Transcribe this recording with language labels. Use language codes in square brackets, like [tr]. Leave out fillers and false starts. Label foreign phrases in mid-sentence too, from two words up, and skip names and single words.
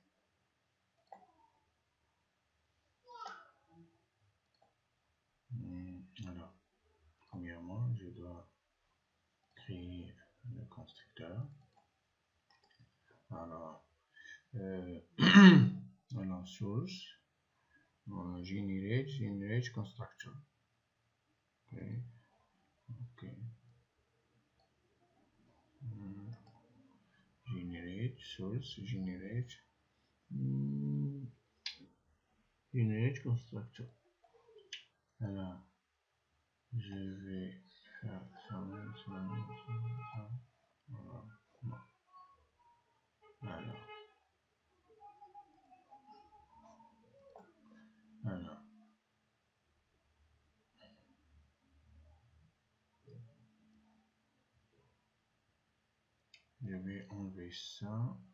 [fr] Alors premièrement je dois créer le constructeur. Alors alors [en] source generate constructor. [fr] Okay. [en] Generate source generate constructor. [fr] Alors je vais faire ça. Alors je vais enlever ça.